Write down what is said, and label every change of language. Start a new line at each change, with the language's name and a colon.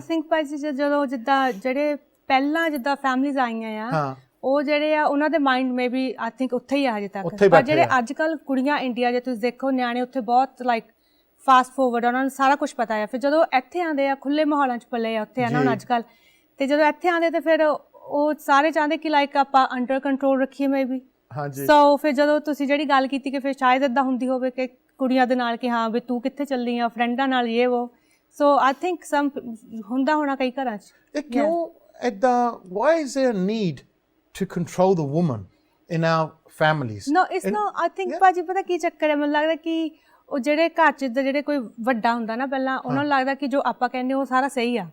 Punjabi: I think ਭਾਈ ਜੀ ਜਦੋਂ ਜਿੱਦਾਂ ਜਿਹੜੇ ਪਹਿਲਾਂ ਜਿੱਦਾਂ ਫੈਮਲੀਜ਼ ਆਈਆਂ ਆ ਉਹ ਜਿਹੜੇ ਆ ਉਹਨਾਂ ਦੇ mind may we I think ਉੱਥੇ ਹੀ ਆ ਹਜੇ ਤੱਕ ਪਰ ਜਿਹੜੇ ਅੱਜ ਕੱਲ੍ਹ ਕੁੜੀਆਂ ਇੰਡੀਆ ਜੇ ਤੁਸੀਂ ਦੇਖੋ ਨਿਆਣੇ ਉੱਥੇ ਬਹੁਤ ਲਾਈਕ ਫਾਸਟ ਫੋਰਵਰਡ ਉਹਨਾਂ ਨੂੰ ਸਾਰਾ ਕੁਛ ਪਤਾ ਆ ਫਿਰ ਜਦੋਂ ਇੱਥੇ ਆਉਂਦੇ ਆ ਖੁੱਲ੍ਹੇ ਮਾਹੌਲਾਂ 'ਚ ਪਲੇ ਆ ਉੱਥੇ ਆ ਨਾ ਹੁਣ ਅੱਜ ਕੱਲ੍ਹ ਅਤੇ ਜਦੋਂ ਇੱਥੇ ਆਉਂਦੇ ਤਾਂ ਫਿਰ ਉਹ ਸਾਰੇ ਚਾਹੁੰਦੇ ਕਿ ਲਾਈਕ ਆਪਾਂ ਅੰਡਰ ਕੰਟਰੋਲ ਰੱਖੀਏ ਮੇ ਵੀ ਸੋ ਫਿਰ ਜਦੋਂ ਤੁਸੀਂ ਜਿਹੜੀ ਗੱਲ ਕੀਤੀ ਕਿ ਫਿਰ ਸ਼ਾਇਦ ਇੱਦਾਂ ਹੁੰਦੀ ਹੋਵੇ ਕਿ ਕੁੜੀਆਂ ਦੇ ਨਾਲ ਕਿ ਹਾਂ ਵੀ ਤੂੰ ਕਿੱਥੇ ਚੱਲੀ ਆ ਫਰੈਂਡਾਂ ਨਾਲ ਇਹ ਵੋ ਸੋ ਆਈ ਥਿੰਕ ਸਮ ਹੁੰਦਾ ਹੋਣਾ ਕਈ ਘਰਾਂ 'ਚ ਇਹ ਕਿਉਂ ਇੱਦਾਂ
English: why is there a need to control the woman in our families no it's not I think
Punjabi: ਭਾਜੀ ਪਤਾ ਕੀ ਚੱਕਰ ਹੈ ਮੈਨੂੰ ਲੱਗਦਾ ਕਿ ਉਹ ਜਿਹੜੇ ਘਰ 'ਚ ਜਿਹੜੇ ਕੋਈ ਵੱਡਾ ਹੁੰਦਾ ਨਾ ਪਹਿਲਾਂ ਉਹਨਾਂ ਨੂੰ ਲੱਗਦਾ ਕਿ ਜੋ ਆਪਾਂ ਕਹਿੰਦੇ ਉਹ ਸਾਰਾ ਸਹੀ ਆ